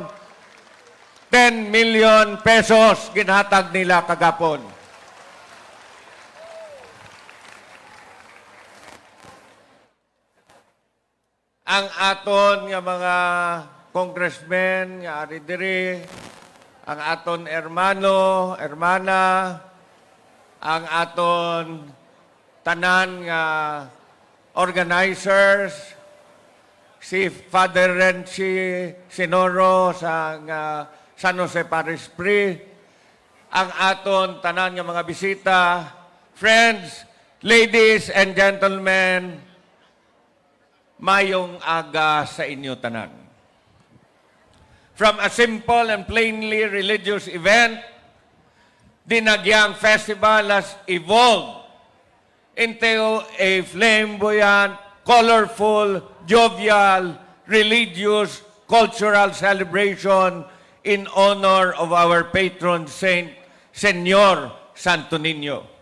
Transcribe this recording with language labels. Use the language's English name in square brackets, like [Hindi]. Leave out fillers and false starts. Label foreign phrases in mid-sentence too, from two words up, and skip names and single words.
[Hiligaynon] 10 [English] million pesos [Hiligaynon] ginhatag nila kagapon. Ang aton nga mga congressmen nga ari diri, ang aton hermano, hermana, ang aton tanan nga organizers, si Father Renchi Sinoro sa San Jose Parish Pri, ang aton tanan nga mga bisita, [English] friends, ladies and gentlemen, [Hiligaynon] mayong aga sa inyo tanan. [English] From a simple and plainly religious event, Dinagyang Festival has evolved into a flamboyant, colorful, jovial, religious, cultural celebration in honor of our patron saint, Señor Santo Niño.